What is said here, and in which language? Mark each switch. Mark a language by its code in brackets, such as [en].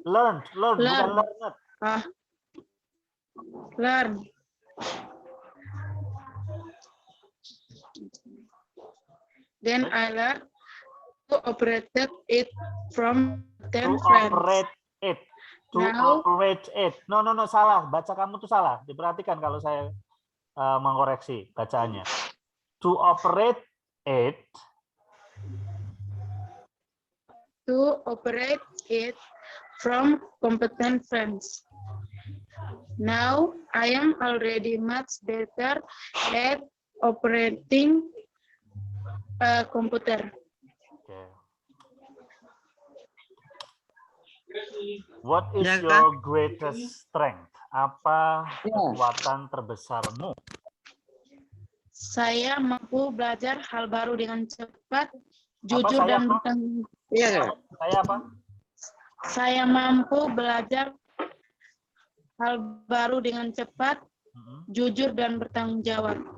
[en] Learn, [id] bukan [en] learn. Learn. Then I learned to operate it from 10 friends. Operate it. Operate it. No, [id] salah. Baca kamu tuh salah. Diperhatikan kalau saya mengoreksi bacaannya. [en] To operate it. To operate it from competent friends. Now I am already much better at operating a computer. Okay. What is your greatest strength? [id] Apa kekuatan terbesarmu? Saya mampu belajar hal baru dengan cepat, jujur dan bertanggung jawab. Saya apa? Saya mampu belajar hal baru dengan cepat, jujur dan bertanggung jawab.